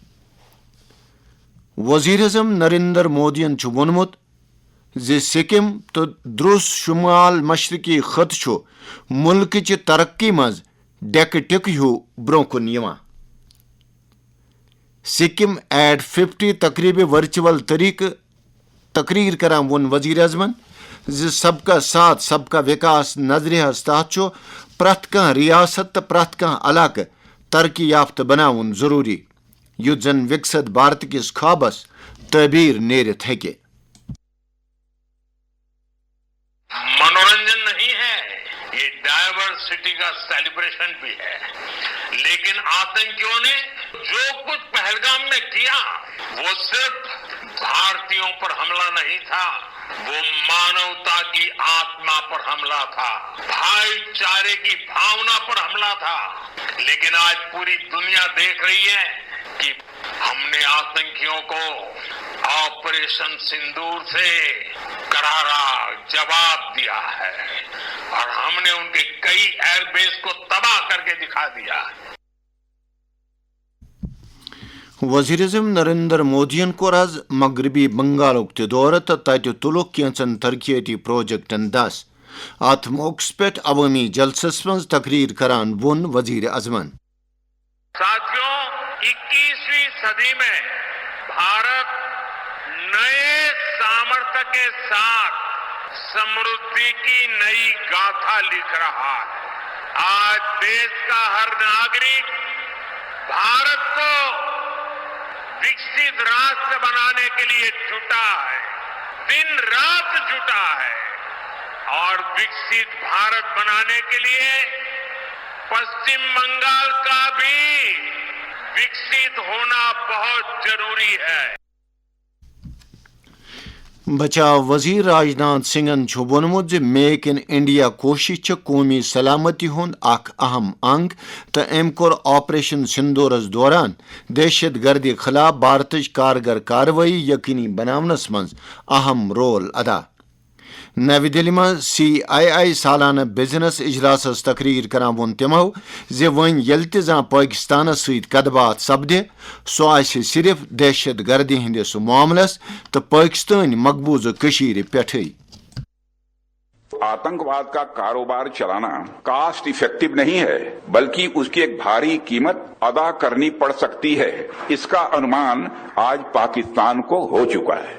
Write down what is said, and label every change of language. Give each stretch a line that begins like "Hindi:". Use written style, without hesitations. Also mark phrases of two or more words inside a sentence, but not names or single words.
Kashmiri: وزیر اعظم نریندر مودین چھ وونمت زِ سکم تو دروس شمال مشرقی خط چھ ملک چہ ترقی مز ڈیکہ ٹک ہیو برو کن یوان۔ سکم ایٹ 50 تقریب ورچوئل طریقہ تقریر کران ون وزیر اعظمن زِ
Hindi: सब का साथ सब का विकास
Kashmiri: نظریہ تحت چھ پرت کان ریاست تو پرت کان علاقہ ترقی یافتہ بناون ضروری یت زن
Hindi: विकसित भारत
Kashmiri: کس خوابس تعبیر نیرت ہیکہ۔
Hindi: मनोरंजन नहीं है, यह डायवर्सिटी का सेलिब्रेशन भी है, लेकिन आतंकियों ने जो कुछ पहलगाम में किया वह सिर्फ भारतीयों पर हमला नहीं था, वह मानवता की आत्मा पर हमला था, भाई चारे की भावना पर हमला था. लेकिन आज पूरी दुनिया देख रही है कि हम ने आतंकियों को ऑपरेशन सिंदूर से करारा जवाब दिया है और हम ने उन के कई
English: air base
Hindi: को तबाह कर के दिखा दिया.
Kashmiri: وزیر اعظم نریندر مودین کور آز مغربی بنگالک تہ دورہ تو تتہ تلک کینچن ترقیاتی پروجیکٹن دس۔ ات موقع پہ عوامی جلسس من تقریر کران ون وزیر اعظمن۔
Hindi: साथियों, 21वीं सदी में भारत नए सामर्थ्य के साथ समृद्धि की नई गाथा लिख रहा है. आज देश का हर नागरिक भारत को विकसित राष्ट्र बनाने के लिए जुटा है, दिन रात जुटा है, और विकसित भारत बनाने के लिए पश्चिम बंगाल का भी विकसित होना बहुत ज़रूरी है.
Kashmiri: بچا وزیر راجناتھ سنگھن چھ وونمت زِ میک ان انڈیا کوشش چھ قومی سلامتی ہند اخ اہم انگ تو ام کور آپریشن سندورس دوران دہشت گردی خلاف بھارتچ کارگر کاروٲیی یقینی بناونس منز اہم رول ادا۔ نئی دہلی میں CII سالانہ بزنس اجلاسس تقریر کران وون تمو زِ ون یل تہ زاں پاکستانس ست کتھ باتھ سپدِ سو آسہِ صرف دہشت گردی ہندس معاملس تو پاکستانی مقبوضہ کشیر پیٹھے۔
Hindi: आतंकवाद का कारोबार चलाना
English: cost effective
Hindi: नहीं है, बल्कि इस की एक भारी कीमत अदा करनी पड़ सकती है. इस का अनुमान आज पाकिस्तान को हो चुका है.